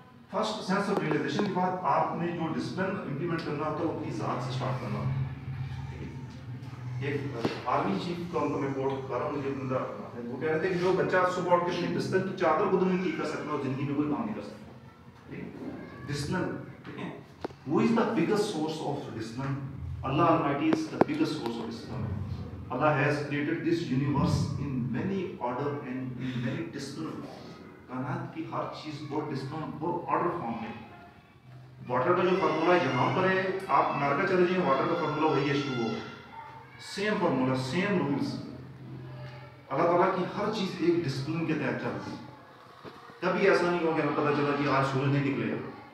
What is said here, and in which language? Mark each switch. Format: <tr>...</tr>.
<ur>First sense of realization کے بعد آپ نے جو ڈسپلن امپلیمنٹ کرنا ہوتا ہے وہ اپنی ذات سے اسٹارٹ کرنا ہوتا ہے۔ ایک آرمی چیف کا ان کو میں کوٹ کر رہا ہوں، مجھے بندہ وہ کہہ رہے تھے کہ جو بچہ صبح اٹھ کے اپنی بستر کی چادر کو نہیں کر سکتا وہ زندگی میں کوئی کام نہیں کر سکتا۔ ڈسپلن، ٹھیک ہے،</ur> <en>وہ is the biggest source of discipline.</en> <ur>Allah</ur> <en>Almighty is the biggest source of discipline. Allah has created this universe in many order and in many discipline.</en> <ur>کائنات کی ہر چیز بہت ڈسپلن، بہت آرڈر فارم میں۔ واٹر کا جو فارمولا یہاں پر ہے، آپ امریکہ چلے جائیں، واٹر کا فارمولا وہی H2O، same formula, same rules. اللہ تعالیٰ کی ہر چیز ایک ڈسپلن کے تحت چلتی ہے۔ کبھی ایسا نہیں ہوگا کہ ہمیں پتہ چلا کہ آج سورج نہیں نکلے گا،</ur>